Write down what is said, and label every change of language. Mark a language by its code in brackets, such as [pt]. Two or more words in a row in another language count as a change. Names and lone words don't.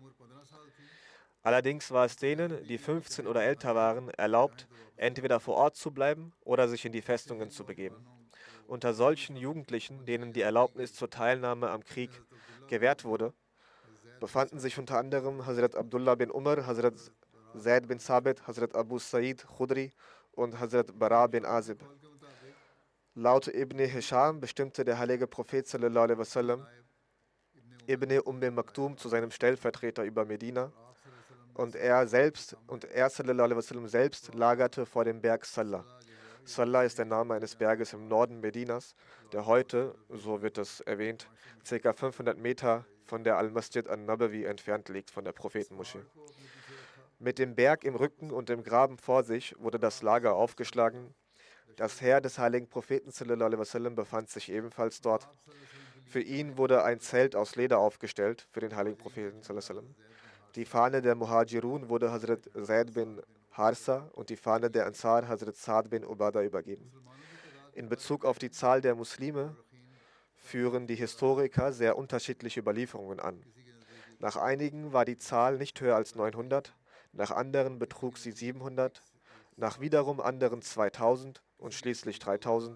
[de] Allerdings war es denen, die 15 oder älter waren, erlaubt, entweder vor Ort zu bleiben oder sich in die Festungen zu begeben. Unter solchen Jugendlichen, denen die Erlaubnis zur Teilnahme am Krieg gewährt wurde, befanden sich unter anderem Hazrat Abdullah bin Umar, Hazrat Zaid bin Sabit, Hazrat Abu Sa'id Khudri und Hazrat Bara bin Azib. Laut Ibn Hisham bestimmte der heilige Prophet [ar] صلى الله عليه وسلم [de] Ibn Maktum zu seinem Stellvertreter über Medina, und er [ar] صلى الله عليه وسلم [de] selbst lagerte vor dem Berg Sallah. Sallah ist der Name eines Berges im Norden Medinas, der heute, so wird es erwähnt, ca. 500 Meter von der Al-Masjid an-Nabawi entfernt liegt, von der Prophetenmoschee. Mit dem Berg im Rücken und dem Graben vor sich wurde das Lager aufgeschlagen. Das Heer des heiligen Propheten [ar] صلى الله عليه وسلم [de] befand sich ebenfalls dort. Für ihn wurde ein Zelt aus Leder aufgestellt, für den heiligen Propheten [ar] صلى الله عليه وسلم. [de] Die Fahne der Muhajirun wurde Hazrat Zaid bin Harsa und die Fahne der Ansar Hazrat Saad bin Ubada übergeben. In Bezug auf die Zahl der Muslime führen die Historiker sehr unterschiedliche Überlieferungen an. Nach einigen war die Zahl nicht höher als 900, nach anderen betrug sie 700, nach wiederum anderen 2000 und schließlich 3000.